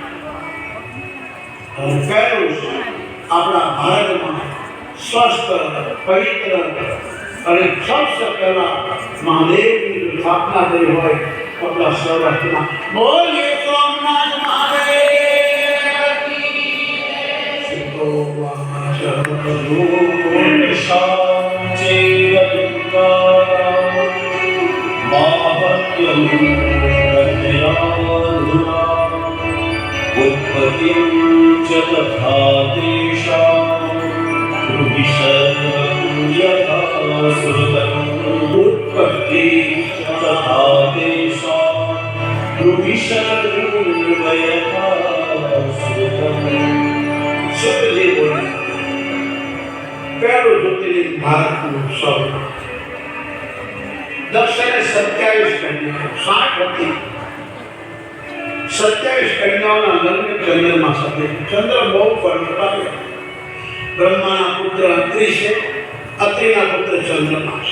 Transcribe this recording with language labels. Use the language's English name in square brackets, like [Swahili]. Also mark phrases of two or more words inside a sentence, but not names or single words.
[Gujarati] પહેલું આપણા ભારતમાં સ્વસ્થ પવિત્ર અને સૌથી પહેલા મહાદેવની સ્થાપના કરી હોય આપણા સૌરાષ્ટ્રમાં. બોલીએ સોમનાથ મહાદેવ [Sanskrit] उत्पत्तिं च तथा तेषां यथा श्रुतम् उत्पत्ति तथा तेषां यथा श्रुतम्. [Gujarati] સત્યજી બોલે પહેલું જ્યોતિર્લિંગ ભારતનું સૌરાષ્ટ્ર. દક્ષિણે 27 કન્યા 60 હતી. 27 કન્યાઓના લગ્ન ચંદ્રમા સાથે. ચંદ્ર બહુ ફળ બ્રહ્માના પુત્ર અત્રિ છે, અત્રિના પુત્ર ચંદ્રમા છે.